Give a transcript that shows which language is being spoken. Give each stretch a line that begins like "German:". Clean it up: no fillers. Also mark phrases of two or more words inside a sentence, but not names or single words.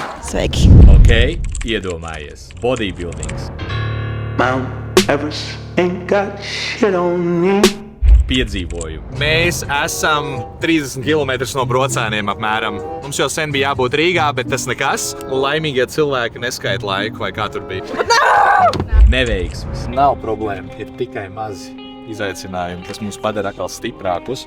Latvian: Sveiki! Ok, iedomājies. Bodybuildings.
English: Mount Everest ain't got shit on me.
Latvian: Piedzīvojumi. Mēs esam 30 km no Brocēniem apmēram. Mums jau sen bija jābūt Rīgā, bet tas nekas. Un laimīgie cilvēki neskaita laiku, vai kā tur bija. Neveiksmes. Nav problēma, ir tikai mazi izaicinājumi, kas mūs padara atkal stiprākus.